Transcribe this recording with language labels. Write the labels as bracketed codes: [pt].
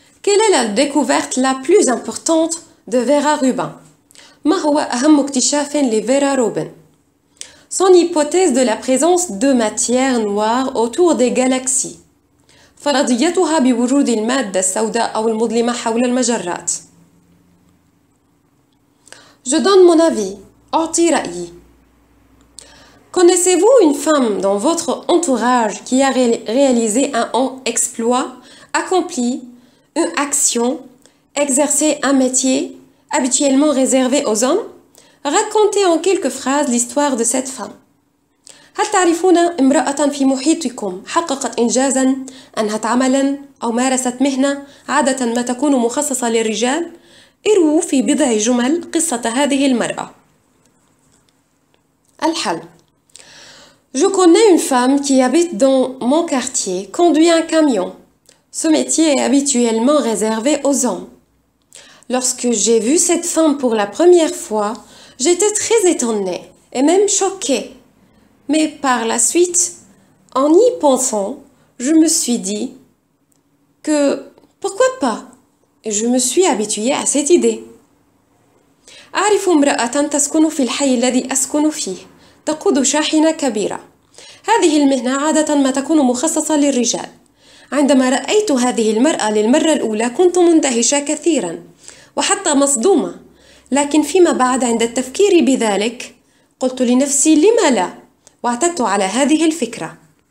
[fr] Quelle est la découverte la plus importante de Vera Rubin؟ [ar] ما هو أهم اكتشاف لفيرا روبن؟ [fr] Son hypothèse de la présence de matière noire autour des galaxies. [ar] فرضيتها بوجود المادة السوداء أو المظلمة حول المجرات. [fr] Je donne mon avis. [ar] أعطي رأيي. [fr] Connaissez-vous une femme dans votre entourage qui a réalisé un exploit, accompli une action, exercé un métier habituellement réservé aux hommes? Racontez en quelques phrases l'histoire de cette femme. [ar] هل تعرفون امرأة في محيطكم حققت إنجازاً، أنهت عملاً أو مارست مهنة عادة ما تكون مخصصة للرجال؟ ارووا في بضع جمل قصة هذه المرأة. الحل. [fr] Je connais une femme qui habite dans mon quartier, conduit un camion. Ce métier est habituellement réservé aux hommes. Lorsque j'ai vu cette femme pour la première fois, j'étais très étonnée et même choquée. Mais par la suite, En y pensant, je me suis dit que pourquoi pas? Et je me suis habituée à cette idée. [ar] أعرف امرأة تسكن في الحي الذي أسكن فيه تقود شاحنة كبيرة. هذه المهنة عادة ما تكون مخصصة للرجال. عندما رأيت هذه المرأة للمرة الأولى كنت مندهشة كثيرا وحتى مصدومة، لكن فيما بعد عند التفكير بذلك قلت لنفسي لم لا؟ واعتدت على هذه الفكرة.